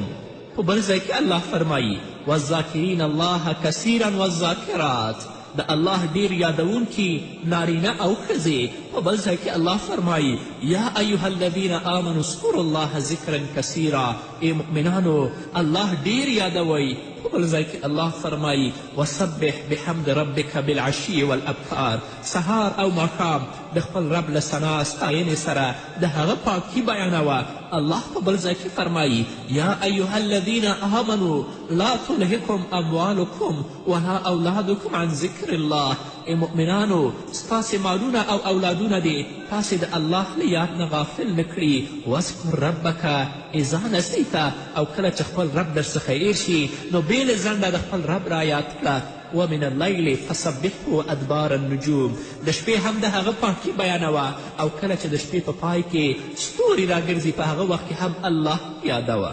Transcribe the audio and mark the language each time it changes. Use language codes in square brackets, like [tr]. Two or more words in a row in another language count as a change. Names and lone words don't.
[ps] په بل ځای کې الله فرمایي [ar] والذاکرین الله کثیرا والذاکرات، [ps] د الله ډیر یادونکي نارینه او ښځې. په بل ځای کې الله فرمایي [ar] یا ایها الذین آمنوا اذکروا الله ذکرا کثیرا، [ps] ای مؤمنانو الله ډیر یادوئ. په بل ځای کې الله فرمایي [ar] وسبح بحمد ربک بالعشي والابکار، [ps] سهار او ماښام د خپل رب له ثنا ستاینې سره د هغه پاکي بیانوه. الله په بل ځای کې فرمایي [ar] یا ایها الذین آمنوا لا تلهکم اموالکم ولا اولادکم عن ذکر الله، [ps] ای مؤمنانو ستاسې مالونه او اولادونه دې تاسې د الله له یاد نه غافل نه کړي. [ar] واذکر ربک اذا نسیته، [ps] او کله چې خپل رب در څخه هیر شي نو بې له ځنډه د خپل رب را یاد کړه. [ar] ومن اللیل فسبحه ادبار النجوم، [ps] د شپې هم د هغه پاکي بیانوه او کله چې د شپې په پای کې ستوري راګرځي په هغه وخت کې هم الله یادوه.